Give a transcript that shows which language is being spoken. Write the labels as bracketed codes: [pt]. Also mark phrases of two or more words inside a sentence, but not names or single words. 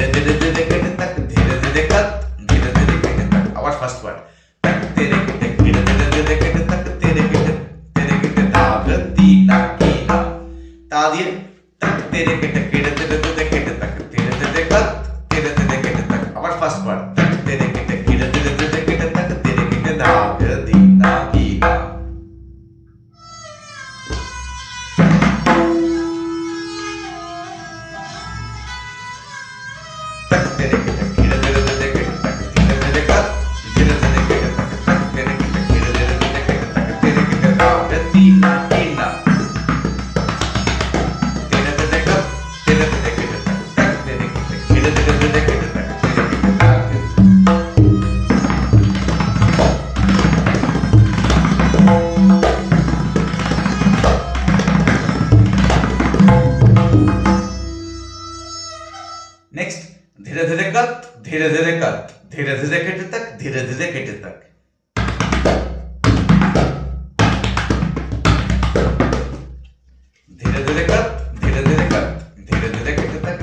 [en] ধীরে ধীরে কেটে tak, ধীরে ধীরে কাত ধীরে ধীরে কেটে tak, আবার first part tak ধীরে কেটে ধীরে ধীরে ধীরে কেটে tak, ধীরে কেটে দাগ দিনা কিনা তা দিয়ে tak ধীরে কেটে ধীরে ধীরে ধীরে কেটে tak, ধীরে ধীরে কাত ধীরে ধীরে কেটে tak, আবার first part tak ধীরে কেটে ধীরে ধীরে ধীরে কেটে tak, ধীরে কেটে দাগ দিনা কিনা। Tak tere kete dhire dhire dhire kete tak, dhire dhire kat dhire dhire kete tak, tak tere kete dhire dhire dhire kete tak, tere kete daag tina tina, dhire dhire kat dhire dhire kete tak, tak tere kete dhire dhire dhire kete tak, tere kete daag। नेक्स्ट धीरे धीरे कत धीरे धीरे कत धीरे धीरे केटे तक धीरे धीरे केटे तक, धीरे धीरे कत धीरे धीरे कत धीरे धीरे केटे तक